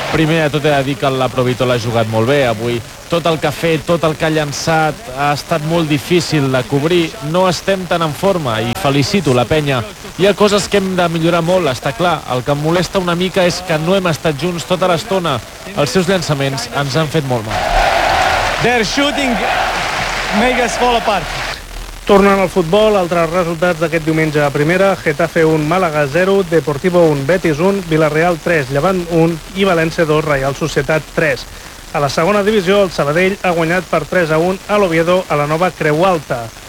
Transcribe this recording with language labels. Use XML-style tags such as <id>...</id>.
<ca>Primer de tot he de dir que la Provitola ha jugat molt bé avui. Tot el que ha fet, tot el que ha llançat, ha estat molt difícil de cobrir. No estem tan en forma i felicito la penya. Hi ha coses que hem de millorar molt, està clar. El que em molesta una mica és que no hem estat junts tota l'estona. Els seus llançaments ens han fet molt mal.</ca> <en>Their shooting makes us fall apart.</en> <ca>Tornant al futbol, altres resultats d'aquest diumenge a primera, Getafe 1, Màlaga 0, Deportivo 1, Betis 1, Villarreal 3, Llevant 1 i València 2, Real Societat 3. A la segona divisió, el Sabadell ha guanyat per 3-1 a l'Oviedo a la nova Creu Alta.</ca>